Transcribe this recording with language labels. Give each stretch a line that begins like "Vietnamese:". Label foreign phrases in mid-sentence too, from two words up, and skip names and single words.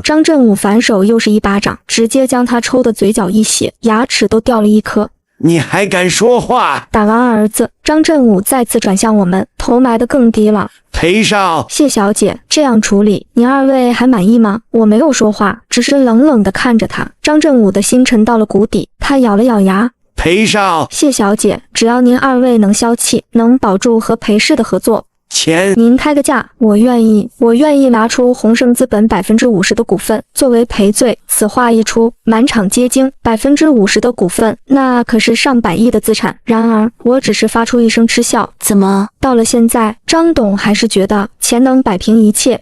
Chinese: 張振武反手又是一巴掌，直接將他抽得嘴角溢血，牙齒都掉了一顆。你還敢說話？打完兒子，張振武再次轉向我們，頭埋得更低了。裴少，謝小姐，這樣處理，您二位還滿意嗎？我沒有說話，只是冷冷地看着他。張振武的心沉到了谷底，他咬了咬牙。裴少，謝小姐，只要您二位能消氣，能保住和裴氏的合作，錢您開個價，我願意拿出宏盛資本50%的股份作為賠罪。此話一出，滿場皆驚。50%的股份，那可是上百億的資產。然而，我只是發出一聲嗤笑。怎麼？到了現在，張董還是覺得錢能擺平一切。